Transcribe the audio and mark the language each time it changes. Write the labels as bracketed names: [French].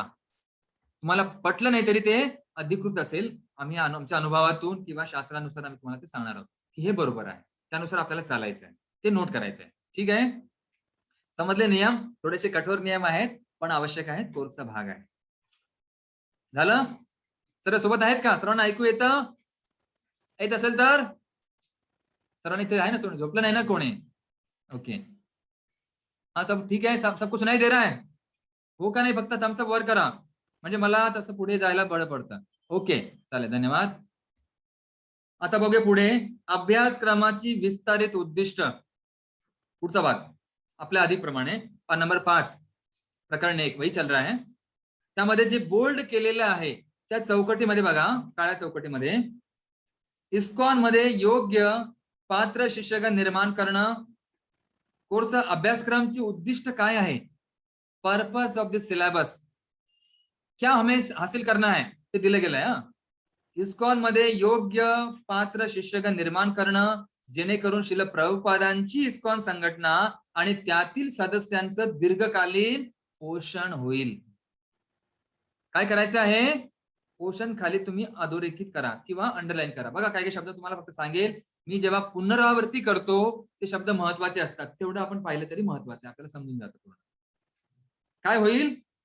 [Marathi] तुम्हाला पटलं नाही तरी ते अधिकृत असेल, आम्ही आमच्या अनुभवातून किंवा शास्त्रानुसार आम्ही तुम्हाला ते सांगणार आहोत की हे बरोबर आहे, त्यानुसार आपल्याला चालायचं आहे, ते नोट करायचं आहे. ठीक आहे. समजले नियम? थोडेसे कठोर नियम आहेत, पण आवश्यक आहेत, कोर्सचा भाग आहे. झालं? सर्व सोबत आहेत का? सर्वांना ऐकू येतं? येत असेल तर सर्वांनी इथे आहे ना, सोडून झोपलं नाही ना कोणी? [English] Okay. [Hindi] हाँ सब ठीक है, सब कुछ नहीं दे रहा है, [Marathi] हो का नाही? फक्त थम्स अप वर करा, म्हणजे मला तसं पुढे जायला बरं पडतं. ओके, चालेल, धन्यवाद. आता बघूया पुढे, अभ्यासक्रमाची विस्तारित उद्दिष्ट. पुढचा भाग आपल्या आधीप्रमाणे नंबर 5 प्रकरण 1 [Hindi] वही चल रहा है. [Marathi] त्यामध्ये जे बोल्ड केलेलं आहे त्या चौकटीमध्ये बघा, काळ्या चौकटीमध्ये, इस्कॉन मध्ये योग्य पात्र शिष्यगण निर्माण करणं. कोर्सचा अभ्यासक्रमची उद्दिष्ट काय आहे? [English] purpose of the syllabus, [Hindi] क्या हमें हासिल करना है, [Marathi] ते दिलं गेलंय. इस्कॉन मध्ये योग्य पात्र शिष्यगण निर्माण करणं, जेणेकरून श्रील प्रभुपादांची इस्कॉन संघटना आणि त्यातील सदस्यांचं दीर्घकालीन पोषण होईल. काय करायचं आहे? पोषण खाली तुम्ही अधोरेखित करा किंवा अंडरलाईन करा. बघा काही शब्द तुम्हाला फक्त सांगेल मी, जेव्हा पुनरावृत्ती करतो ते शब्द महत्वाचे असतात, तेवढं आपण पाहिलं तरी महत्वाचं आहे, आपल्याला समजून जातं. काय होईल?